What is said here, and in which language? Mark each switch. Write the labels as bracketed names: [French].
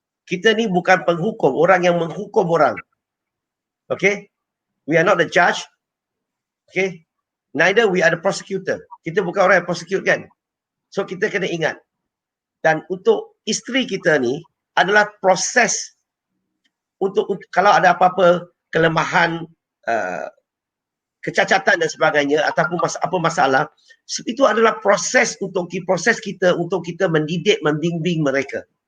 [Malay] Kita ni bukan penghukum, orang yang menghukum orang. [English] Okay, we are not the judge. Okay, neither we are the prosecutor. [Malay] Kita bukan orang yang prosecute kan. So kita kena ingat. Dan untuk isteri kita ni adalah proses untuk kalau ada apa-apa kelemahan, kecacatan dan sebagainya ataupun apa masalah, itu adalah proses kita untuk kita mendidik, membimbing mereka.